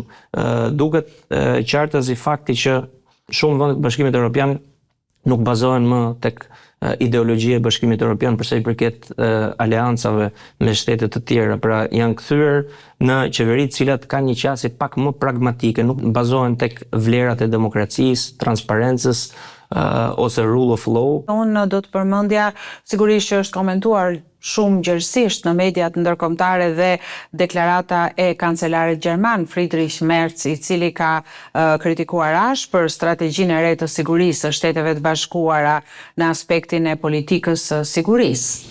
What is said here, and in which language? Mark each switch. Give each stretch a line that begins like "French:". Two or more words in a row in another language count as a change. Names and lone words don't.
Albanian: Duket qartazi fakti që shumë vende të Bashkimit Evropian nuk bazohen më tek ideologjia e Bashkimit Evropian për sa i përket aleancave me shtete të tjera. Pra janë kthyer në qeveri të cilat kanë një qasje pak më pragmatike, nuk bazohen tek vlerat e demokracisë, transparencës, ose
English: rule of law.
Albanian: Unë do të përmendja, sigurisht që është komentuar shumë gjerësisht në mediat ndërkombëtare dhe deklarata e kancelarit gjerman Friedrich Merz, i cili ka kritikuar ashtë për strategjinë e re të sigurisë së Shteteve të Bashkuara në aspektin e politikës së sigurisë.